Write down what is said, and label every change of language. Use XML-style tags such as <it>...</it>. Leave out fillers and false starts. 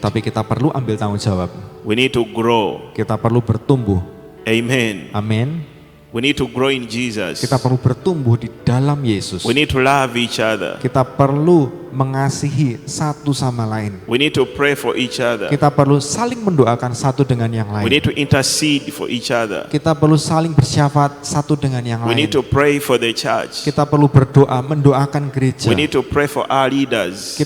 <id>Tapi kita perlu ambil tanggung jawab.</id> <en>We need to grow.</en> <id>Kita perlu bertumbuh.</id> <en>Amen.</en> <id>Amin.</id> <en>We need to grow in Jesus.</en> <id>Kita perlu bertumbuh di dalam Yesus.</id> <en>We need to love each other.</en> <id>Kita perlu mengasihi satu sama lain.</id> <en>We need to pray for each other.</en> <id>Kita perlu saling mendoakan satu dengan yang</id> <en>We</en> <id>lain.</id> <en>need to intercede for each other.</en> <id>Kita perlu saling bersyafaat satu dengan yang</id> <en>We</en> <id>lain.</id> <en>need to pray for the church.</en> <id>Kita perlu berdoa mendoakan gereja.</id> <en>We need to pray for our leaders.</en>